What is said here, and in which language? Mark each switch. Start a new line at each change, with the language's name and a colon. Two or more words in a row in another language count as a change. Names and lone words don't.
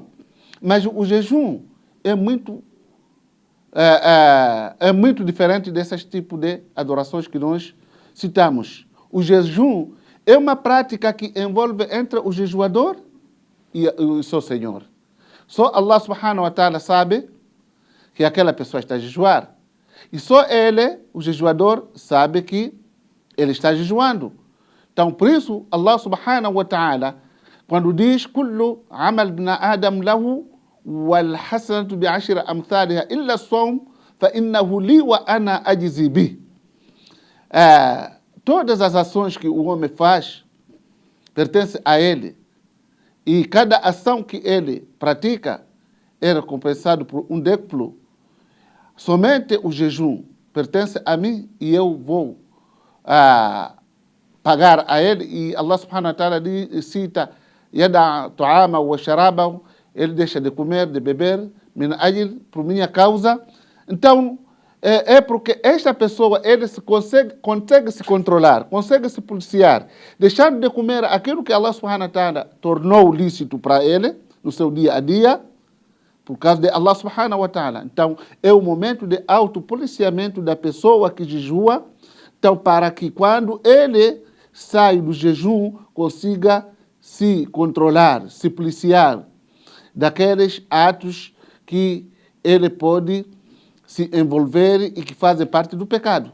Portuguese: Mas o jejum é muito diferente desses tipos de adorações que nós citamos. O jejum é uma prática que envolve entre o jejuador e o seu Senhor. Só
Arabic: الله سبحانه وتعالى
Portuguese: sabe que aquela pessoa está a jejuar. E só ele, o jejuador, sabe que ele está jejuando. Então, por isso,
Arabic: الله سبحانه وتعالى,
Portuguese: quando diz
Arabic: "كل عمل ابن آدم له والحسنة بعشر أمثالها إلا الصوم فإنه لي وأنا أجزي به."
Portuguese: Todas as ações que o homem faz pertencem a ele. E cada ação que ele pratica é recompensado por um décuplo. Somente o jejum pertence a mim e eu vou pagar a ele.
Arabic: E الله سبحانه وتعالى cita "يدع طعامه وشرابه",
Portuguese: ele deixa de comer, de beber,
Arabic: من أجلي,
Portuguese: por minha causa. Então, é porque esta pessoa ele consegue se controlar, consegue se policiar, deixando de comer aquilo que
Arabic: الله سبحانه وتعالى
Portuguese: tornou lícito para ele no seu dia a dia, por causa de
Arabic: الله سبحانه وتعالى.
Portuguese: Então, é o momento de autopoliciamento da pessoa que jejua, então, para que quando ele sai do jejum, consiga se controlar, se policiar daqueles atos que ele pode se envolver e que fazem parte do pecado.